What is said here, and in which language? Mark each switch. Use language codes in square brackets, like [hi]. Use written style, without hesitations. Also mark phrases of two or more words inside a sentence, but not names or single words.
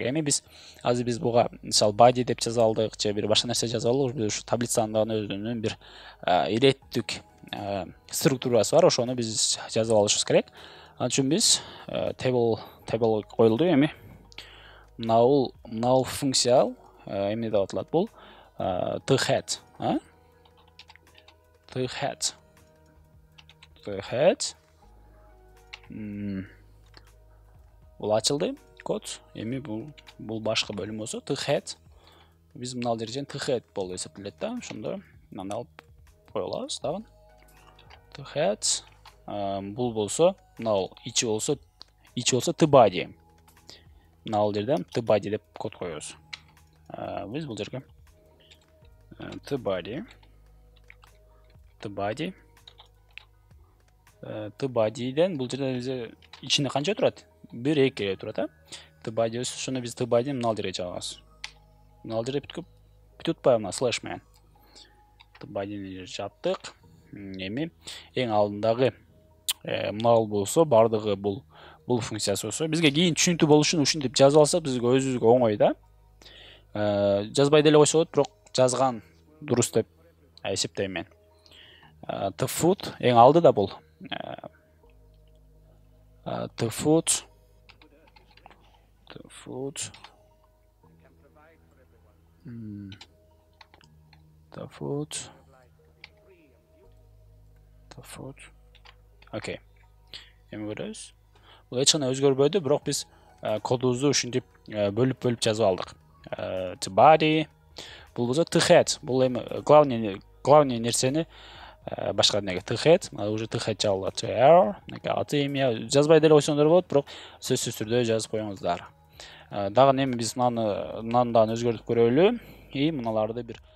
[ky] Эми биз азыр биз буга мисалы body деп жаза алдык, же бир башка нерсе жаза алдык. Биз ушу таблицанын дагы өзүнүн бир иреттик структурасы бар, ошону биз жазып алышыбыз керек. Ал үчүн биз table коюлду. Эми мынау функция эмне деп аталат бул? th-head, th-head. Бул ачылды код. Эми бул башка бөлүм болсо th-head. Биз мына жерден th-head болуп эсептелет да. Ошондо мынаны алып кое алабыз дагы. th-head. Бул болсо, мына ичи болсо th-body. Мына жерден th-body деп код коебуз. Биз бул жерге th-body. th-bodyден бул жерде ичинде канча турат? 1-2 турат, th-body өсү, ошону биз th-body мына жерге чыгабыз. Мына жерде бүтүп атпайбы мына слэш менен. th-bodyни жаптык. Эми эң алдындагы мына болсо, бардыгы бул функциясы болсо, бизге кийин түшүнүктүү болуш үчүн ушинтип жазып алсак, бизге өзүбүзгө оңой да. Жазбай деле койсо болот, бирок жазган дурус деп эсептейм мен. th-foot эң алдыда бул. th-foot. Окей. Эми көрөбүз. Бул эч кандай өзгөрбөдү, бирок биз кодубузду ушинтип бөлүп жазып алдык. th-body. Бул болсо th-head. Бул эми главный нерсени башка неге th-head, уже th-head жабылат. Аты эми жазбай деле койсоңуздар болот, бирок сөзсүз түрдө жазып коюңуздар. Дагы эми биз мынаны дагы өзгөртүп көрөлү. И мыналарды бир